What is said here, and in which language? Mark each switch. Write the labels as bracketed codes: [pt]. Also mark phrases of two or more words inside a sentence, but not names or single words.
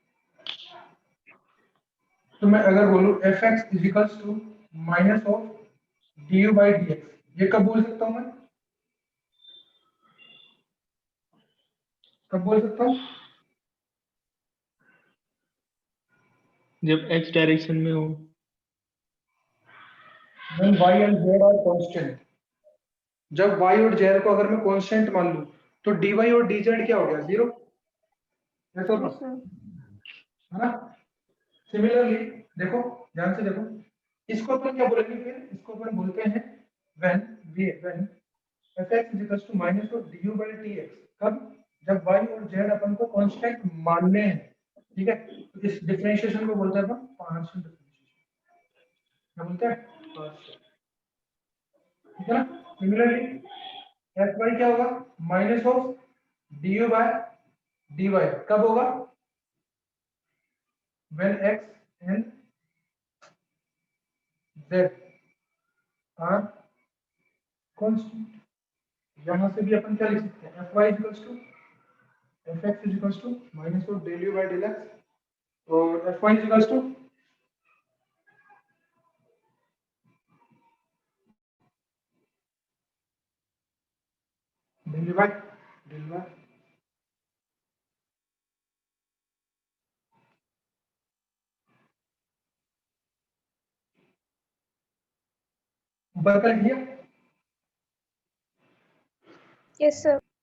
[hi] तो मैं अगर बोलूं [en] F x is equals to minus of d u by d x, [hi] ये कब बोल सकता हूं मैं, कब बोल सकता हूं, जब x डायरेक्शन में हो। [en] when y and z are constant, [hi] जब y और z को अगर मैं कांस्टेंट मान लूं तो dy और dz क्या हो गया, जीरो, ऐसा [en] Yes, sir. [hi] है ना। सिमिलरली देखो, ध्यान से देखो, इसको अपन क्या बोलेंगे, फिर इसको अपन बोलते हैं [en] when fx is equals to minus of du by dx, [hi] कब, जब y और z अपन को कांस्टेंट मानने हैं, ठीक है। तो इस डिफरेंशिएशन को बोलते हैं अपन [en] partial differentiation, [hi] क्या बोलते हैं, पार्शियल, ठीक है ना। सिमिलरली fy क्या होगा, [en] minus of du by dy, [hi] कब होगा, [en] when x and z are constant। [hi] यहां से भी अपन क्या लिख सकते हैं, [en] fy equals to fx is equals to minus of del u by del x, और fy is equals to del u by del y, [hi] ऊपर का लिख दिया। [en] Yes, sir.